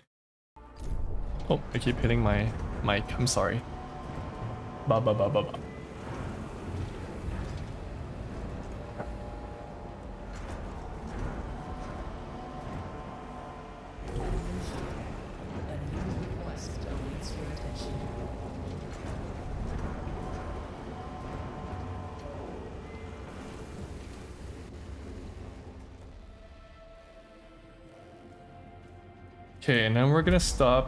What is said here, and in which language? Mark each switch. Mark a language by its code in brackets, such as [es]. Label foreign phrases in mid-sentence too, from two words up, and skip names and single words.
[en] Oh, I keep hitting my mic. I'm sorry. Ba ba ba ba ba. A new request awaits your attention. Okay, and then we're gonna stop.